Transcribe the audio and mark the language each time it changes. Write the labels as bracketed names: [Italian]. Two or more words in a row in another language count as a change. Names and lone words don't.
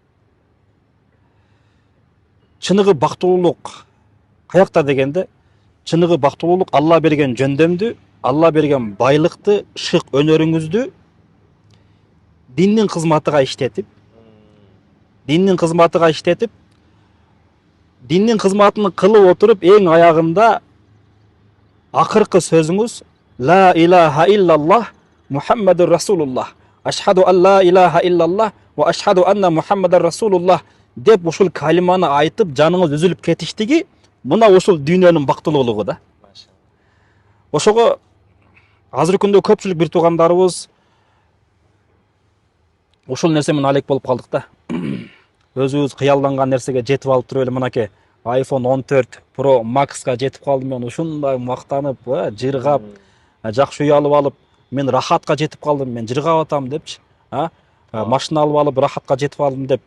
[Kyrgyz] Чыныгы бактылуулук каякта дегенде, чыныгы бактылуулук Алла берген жөндөмдү, Алла берген байлыкты, шык өнөрүңүздү диндин кызматыга иштетип, диндин кызматын кылып отуруп, эң аягында акыркы сөзүңүз [Arabic] لا إله إلا الله محمد رسول الله أشهد أن لا إله إلا الله وأشهد أن محمدا رسول الله [Kyrgyz] деп ушул калиманы айтып, жаныңыз үзүлүп кетиштиги, мына ушул дүйнөнүн бактылуулугу да. Ошого азыркы күндө көпчүлүк бир туугандарыбыз ушул нерсе менен алек болуп калдык да. Өзүбүз кыялданган нерсеге жетип алып туруп эле мынакей iPhone 14 Pro Max'ка жетип калдым мен, ушундай мактанып, жыргап, жакшы үй алып алып, мен рахатка жетип калдым, мен жыргап атам депчи, машина алып алып рахатка жетип алдым деп.